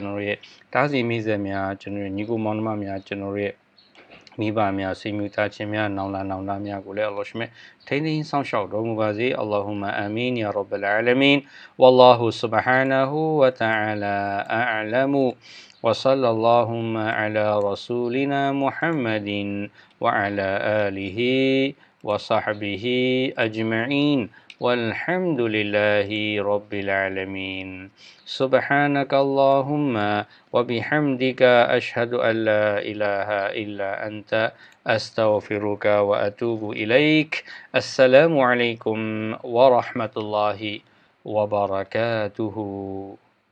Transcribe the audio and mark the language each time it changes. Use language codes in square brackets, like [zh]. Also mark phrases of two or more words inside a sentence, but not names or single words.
[my] တော်ရဲ့တားစီမိစေများကျွန်တော်ရဲ့ညီကိုမောင်နှမများကျွန်တော်ရဲ့မိဘများဆွေမျိုးသားချင်း များနောင်လာနောင်သားများကိုလည်းအလ္လာဟ်ရှမေထိန်းသိမ်းဆောင်ရှောက်တော်မူပါစေအလ္လာဟူမ [ar] آمين يا رب العالمين والله سبحانه وتعالى أعلم وصلى اللهم على رسولنا محمد وعلى آله وصحبه أجمعين والحمد لله رب العالمين سبحانك اللهم وبحمدك أشهد أن لا إله إلا أنت أستغفرك وأتوب إليك السلام عليكم ورحمة الله وبركاته